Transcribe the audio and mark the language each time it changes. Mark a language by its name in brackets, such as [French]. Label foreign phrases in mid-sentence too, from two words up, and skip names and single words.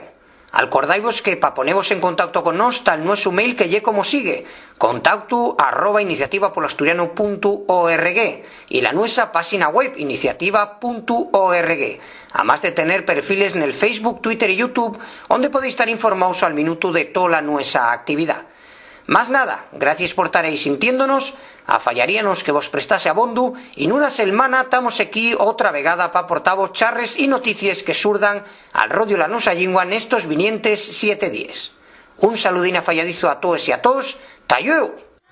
[Asturian] Acordaivos que para poneros en contacto con nos está el nuestro mail, que lle como sigue: contacto@iniciativapolasturiano.org, y la nuestra página web iniciativa.org, además de tener perfiles en el Facebook, Twitter y YouTube, donde podéis estar informados al minuto de toda la nuestra actividad. Más nada, gracias por estar ahí sintiéndonos, afallaríanos que vos prestase abondo, y en una semana estamos aquí otra vegada para aportaros charres y noticias que surdan al rodio la nuestra lingua en estos vinientes 7 días. Un saludín afalladizo a todos y a todos, ¡tayueu!